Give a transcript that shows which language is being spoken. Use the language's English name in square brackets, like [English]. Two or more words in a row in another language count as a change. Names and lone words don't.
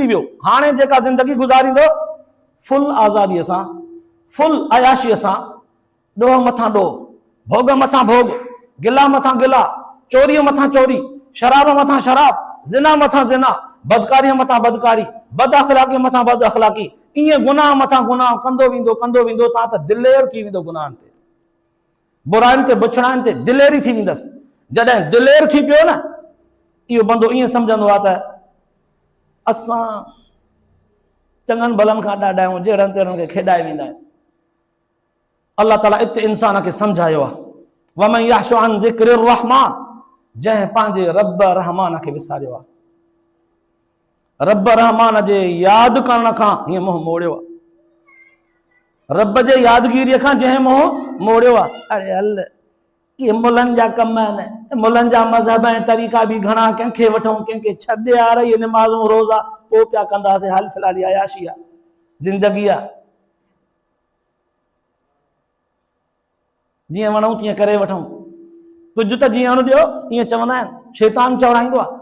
[Sindhi] वियो, हाणे जेका ज़िंदगी गुज़ारींदो फुल आज़ादीअ सां, फुल अयाशीअ सां, ॾोह मथां ॾोह, भोग मथां भोग, गिला मथां गिला, चोरीअ मथां चोरी, शराब मथां शराब, ज़िना मथां ज़िना, बदकारीअ मथां बदकारी, बद अख़लाक़ी मथां बद अख़लाक़ी, ईअं गुनाह मथां गुनाह कंदो वेंदो, तव्हां त दिलेर थी वेंदो गुनाहनि ते, बुराइनि ते, बुछड़ाइनि ते दिलेरी थी वेंदसि। जॾहिं दिलेर थी पियो न, इहो बंदो ईअं सम्झंदो आहे त असां चङनि भलनि खां ॾाढा आहियूं, जहिड़नि तेड़नि खे खेॾाए वेंदा आहियूं। अल्लाह ताला इते इंसान खे सम्झायो आहे, [Arabic] ومن يعش عن ذكر الرحمن, [Sindhi] जंहिं पंहिंजे रब रहमान खे विसारियो आहे, रब रहमान जे यादि करण खां हीअं मुंहुं मोड़ियो आहे, रब जे यादगिरीअ खां जंहिं मुंहुं मोड़ियो आहे। अरे हल इहे मुलनि जा कम आहिनि, मुलनि जा मज़हब ऐं तरीक़ा बि घणा, कंहिंखे वठूं कंहिंखे छॾे, यार इहे निमाज़ूं रोज़ा पोइ पिया कंदासीं, हाल फ़िलहाल अयाशी आहे, ज़िंदगी आहे, जीअं वणूं तीअं करे वठूं, कुझु त जीअण ॾियो, ईअं चवंदा आहिनि, शैतान चवराईंदो आहे।